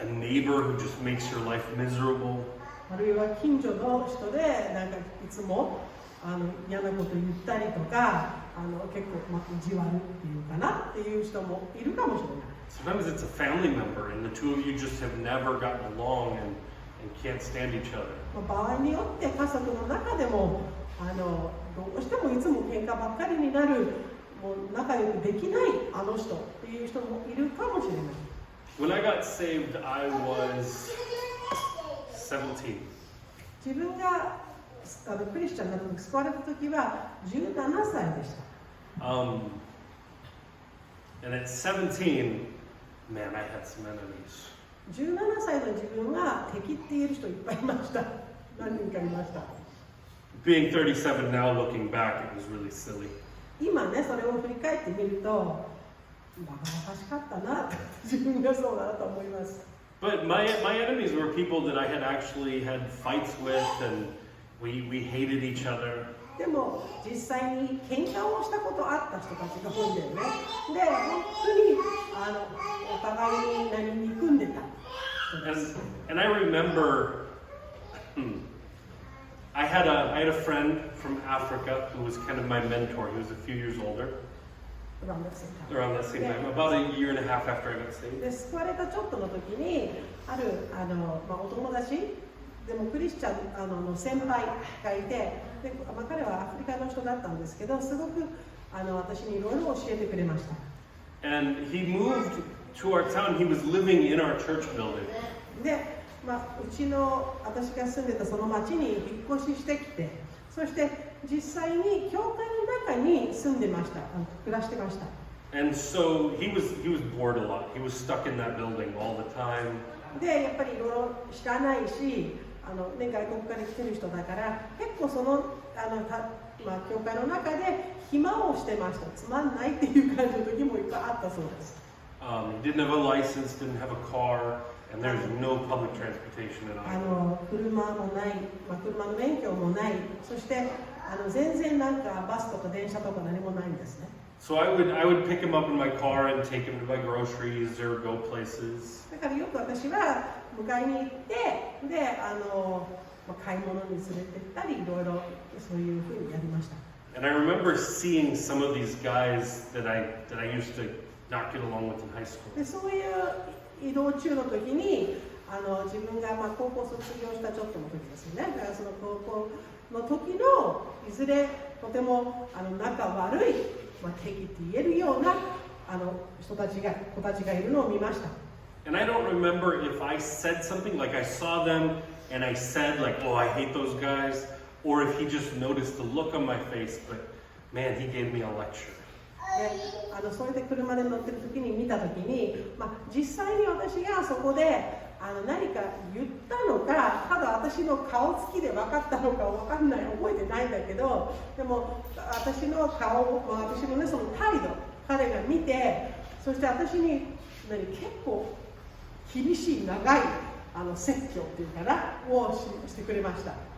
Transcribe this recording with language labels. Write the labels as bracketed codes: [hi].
[en] A neighbor who just makes your life miserable. [ja] あるいは近所の人でいつも嫌なこと言ったりとか結構意地悪っていうかなっていう人もいるかもしれない。 [en] Sometimes it's a family member and the two of you just have never gotten along and can't stand each other. [ja] 場合によって家族の中でもどうしてもいつも喧嘩ばっかりになる、もう仲良くできないあの人っていう人もいるかもしれない。 [en] When I got saved, I was 17. [ja] 自分がクリスチャンになった時、救われた時は17歳でした。 [en] And at 17, man, I had some enemies. [ja] 17歳の自分は敵って言える人いっぱいいました。何人かいました。 [en] Being 37 now, looking back, it was really silly. [ja] 今ね、それを振り返ってみると、バカバカしかったなって自分がそうだなと思います。 [en] But my enemies were people that I had actually had fights with, and we hated each other. [ja] でも実際に喧嘩をしたことあった人たちが多いんだよね。で、本当にお互いに何に憎んでた人です。 [en] And I remember I had a friend from Africa who was kind of my mentor. He was a few years older, around that same time, about a year and a half after I got saved. [ja] で、救われたちょっとの時にあるお友達でもクリスチャンの先輩がいて、で彼はアフリカの人だったんですけど、すごく私にいろいろ教えてくれました。 [en] And he moved to our town. He was living in our church building. [ja] で、私が住んでたその町に引っ越ししてきて、そして実際に教会の中に住んでました。暮らしてました。 [en] And so he was bored a lot. He was stuck in that building all the time. [ja] で、やっぱりいろいろ知らないし、外国から来てる人だから結構その教会の中で暇をしてました。つまんないっていう感じの時もいっぱいあったそうです。 [en] He didn't have a license, didn't have a car, and there's no public transportation at all. [ja] 車もない、車の免許もない、そして全然バスとか電車とか何もないんですね。 [en] So I would pick him up in my car and take him to buy groceries or go places. [ja] だからよく私は迎えに行って、で買い物に連れて行ったり、いろいろそういうふうにやりました。 [en] And I remember seeing some of these guys that I used to not get along with in high school. [ja] で、そういう移動中の時に自分が高校卒業したちょっとの時ですよね。だからその高校の時のいずれとても仲悪い、敵って言えるような子たちがいるのを見ました。 [en] And I don't remember if I said something, like I saw them and I said like, oh, I hate those guys, or if he just noticed the look on my face, but man, he gave me a lecture. [ja] でそれで車で乗ってる時に見た時に、実際に私がそこで何か言ったのか、ただ私の顔つきで分かったのか分かんない、覚えてないんだけど、でも私の顔、私のねその態度、彼が見て、そして私に結構厳しい長い説教っていうかなをしてくれました。